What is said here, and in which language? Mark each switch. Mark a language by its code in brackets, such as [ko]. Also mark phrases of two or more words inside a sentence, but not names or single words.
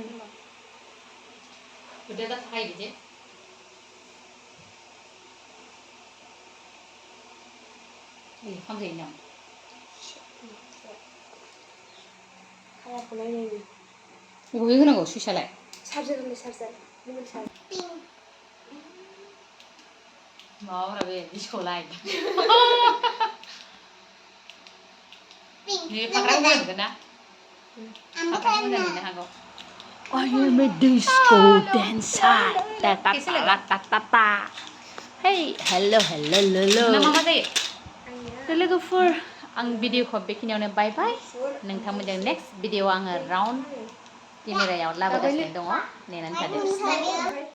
[brx] खोथा थाखायो बिदि खालामजायो नामा बबे होनांगौ सुइसालाय चार्जार माबाब्रा बे डिस्क'लाय बे फाग्रा मोजां ना फाग्रा मोजां नुनो हागौ [en] I am a disco dancer. Ta ta ta ta ta ta. Hey, hello. [brx] मा जायो लोगोफोर आं भिडिअखौ बेखिनियावनो बाय नोंथांमोनजों [en] next video [brx] आङो [en] round camera [brx] लाबोगासिनो दङ नेनानै थादो